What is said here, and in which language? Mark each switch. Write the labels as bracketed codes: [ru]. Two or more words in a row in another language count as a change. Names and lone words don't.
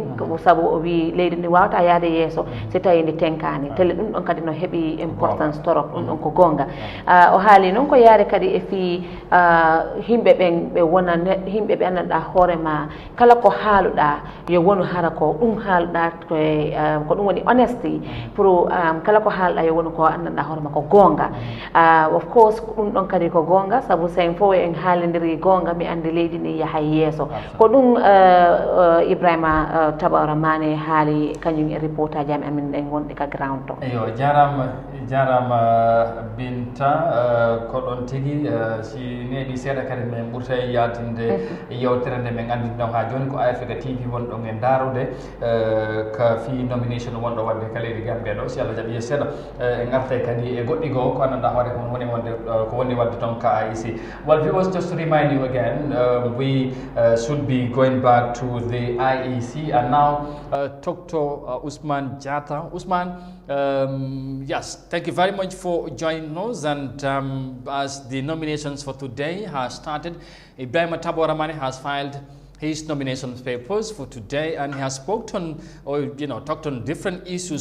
[ff] sabu o wi leydi ndi wawta yaade yeso so tawi ndi tenkani tele dum don kadi no hebi [fr] importance torop [ff] dum don ko gonga o haali non ko yaare kadi e fi himbe ben be wona himbe be ananda hoorema kala ko haaluda yo wonu hara ko dum haaluda ko dum woni honesty pour kala ko haalda yo wonu ko ananda hoorema ko gonga [en] of course [ff] dum don kadi ko gonga sabu sen fo en haalindiri gonga mi ande leydi ni yaha yeso ko dum Ibrahima Tabora mane haali kanyum e reporter jam amin den wonde ka ground to eyo jarama Binta ko don tigi si needi seeda kadi men burtay yaltinde yewtere nde men andi don ha joni ko Eyeafrica TV won don en darude ka fi nomination won do wadde ka leydi Gambia do si Allah jabi seeda en arte kadi e goddi go ko ananda hoore ko woni wonde ko woni wadde ton ka IEC. [en] Well, viewers, just to remind you again, we should be going back to the IEC and now Dr. Usman Jata. Usman, yes, thank you very much for joining us, and as the nominations for today has started, Ibrahima Tabora mane has filed his nomination papers for today, and he has spoken or talked on different issues.